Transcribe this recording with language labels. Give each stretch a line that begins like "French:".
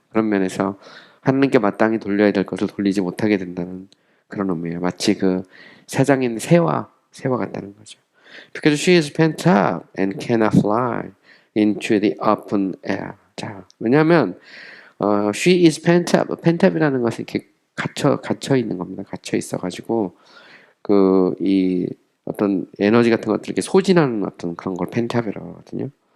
Korean: 그런 면에서 하나님께 마땅히 돌려야 될 것을 돌리지 못하게 된다는 그런 의미예요. 마치 그 새장인 새와 같다는 거죠.
English: Because she is pent up and cannot fly into the open air.
Korean: 자, 왜냐하면
English: she is pent up.
Korean: pent up이라는 것은 이렇게 갇혀 있는 겁니다. 갇혀 있어가지고 이 어떤 에너지 같은 것들 이렇게 소진하는 어떤 그런 걸 pent up이라고 하거든요.